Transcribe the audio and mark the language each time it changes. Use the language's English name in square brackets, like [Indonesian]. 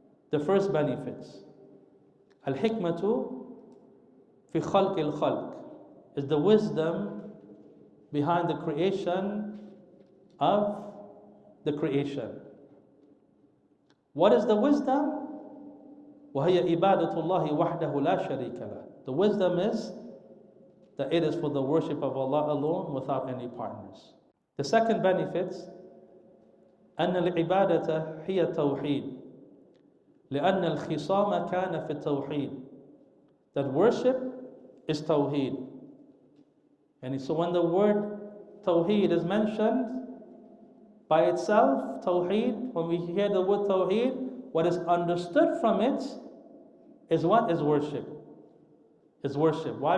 [English] The first benefits. [Arabic] Al-hikmatu fi khalq al-khalq [English] is the wisdom behind the creation of the creation. What is the wisdom? [Arabic] وَهِيَ إِبَادَةُ اللَّهِ وَحْدَهُ لَا شَرِيكَ لَهُ. [English] The wisdom is that it is for the worship of Allah alone without any partners. The second benefit, [Arabic] أن العبادة هي التوحيد لأن الخصام كان في التوحيد. [English] That worship is tawheed. And so when the word tawheed is mentioned by itself, tawheed, when we hear the word tawheed, what is understood from it is what? Is worship. Is worship. Why?